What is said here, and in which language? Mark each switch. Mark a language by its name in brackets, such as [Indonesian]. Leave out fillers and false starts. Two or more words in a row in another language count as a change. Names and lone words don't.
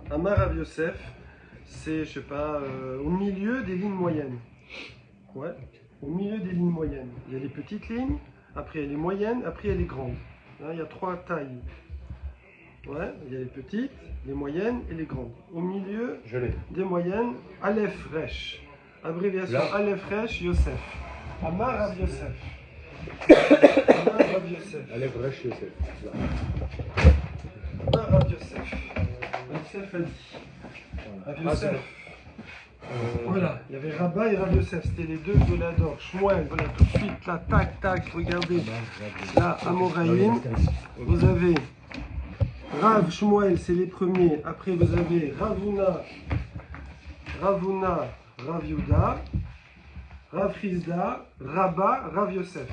[Hebrew] אמר רב יוסף, [French] c'est, je sais pas, au milieu des lignes moyennes. Ouais, au milieu des lignes moyennes. Il y a les petites lignes, après il y a les moyennes, après il y a les grandes. Hein, il y a trois tailles. Ouais, il y a les petites, les moyennes et les grandes. Au milieu des moyennes, [Hebrew] אלף ריש. [French] Abréviation [Hebrew] אלף ריש יוסף. אמר רב יוסף. אמר רב יוסף. אלף ריש יוסף. אמר רב יוסף. [French] Yosef a dit. Rav Yosef. Voilà, il y avait Rabat et Rav Yosef, c'était les deux de la Dor. Shmuel, voilà, tout de suite, là, tac, tac, regardez. Là, à Moraïm, vous avez Rav, Shmuel, c'est les premiers. Après, vous avez Ravuna, Rav Yuda, Rav Rizda, Rabat, Rav Yosef.